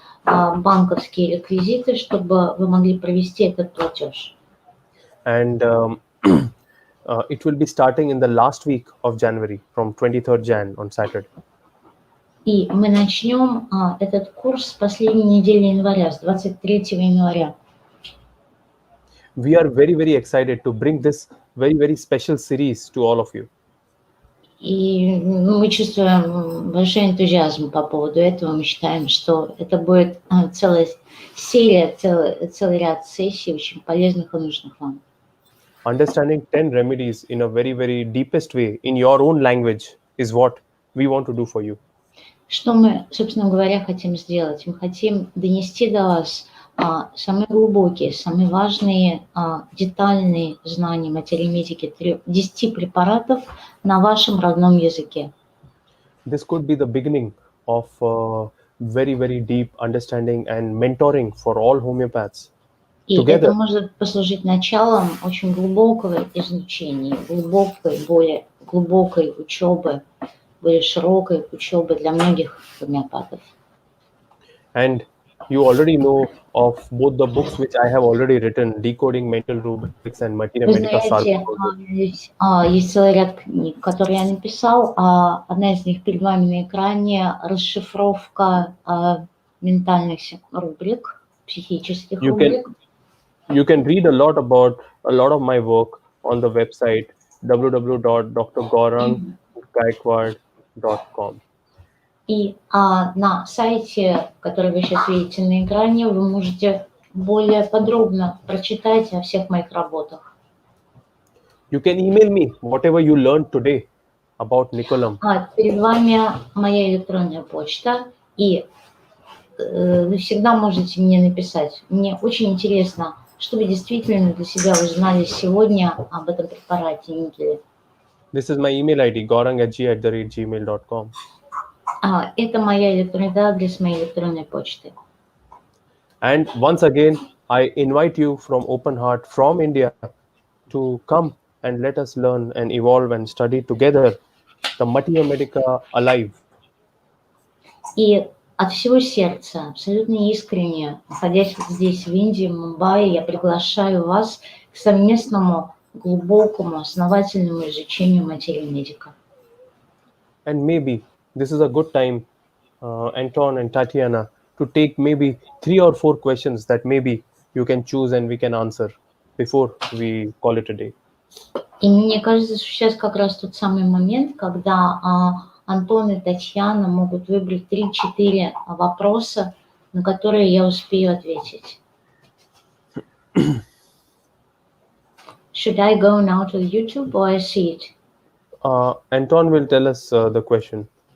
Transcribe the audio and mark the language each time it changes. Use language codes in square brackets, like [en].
[ru] банковские реквизиты, чтобы вы могли провести этот платеж. [en] And it will be starting in the last week of January, from 23rd Jan on Saturday. [ru] И мы начнем этот курс с последней недели января, с 23 января. [en] We are very, very excited to bring this very, very special series to all of you. [ru] И мы чувствуем большой энтузиазм по поводу этого. Мы считаем, что это будет целая серия, целый ряд сессий, очень полезных и нужных вам. [en] Understanding 10 remedies in a very, very deepest way in your own language is what we want to do for you. [ru] Что мы, собственно говоря, хотим сделать? Мы хотим донести до вас самые глубокие, самые важные, детальные знания материи медики 10 препаратов на вашем родном языке. [en] This could be the beginning of very, very deep understanding and mentoring for all homeopaths. [ru] И [en] Together. [ru] это может послужить началом очень глубокого изучения, более глубокой учебы, более широкой учебы для многих гомеопатов. [en] And you already know of both the books which I have already written, Decoding Mental Rubrics and Materia [ru] Вы [en] Medica [ru] знаете, [en] Sarcoidosis. [ru] есть целый ряд книг, которые я написал. Одна из них перед вами на экране – расшифровка ментальных рубрик, психических рубрик. [en] You can read a lot about a lot of my work on the website www.drgauranggaikwad.com. [ru] И на сайте, который вы сейчас видите на экране, вы можете более подробно прочитать о всех моих работах. [en] You can email me whatever you learned today about Nicolam. [ru] Перед вами моя электронная почта, и вы всегда можете мне написать. Мне очень интересно, что вы действительно для себя узнали сегодня об этом препарате никеля. [en] This is my email ID, gaurang@gmail.com. [ru] Это моя электронный адрес моей электронной почты. [en] And once again, I invite you from open heart from India to come and let us learn and evolve and study together the Materia Medica Alive. [ru] И от всего сердца, абсолютно искренне, находясь вот здесь, в Индии, в Мумбаи, я приглашаю вас к совместному, глубокому, основательному изучению материи медика. [en] And maybe this is a good time, Anton and Tatiana, to take maybe 3 or 4 questions that maybe you can choose and we can answer before we call it a day. [ru] И мне кажется, что сейчас как раз тот самый момент, когда Антон и Татьяна могут выбрать 3-4 вопроса, на которые я успею ответить. [en] Should I go now to YouTube or I see it? Anton will tell us the question.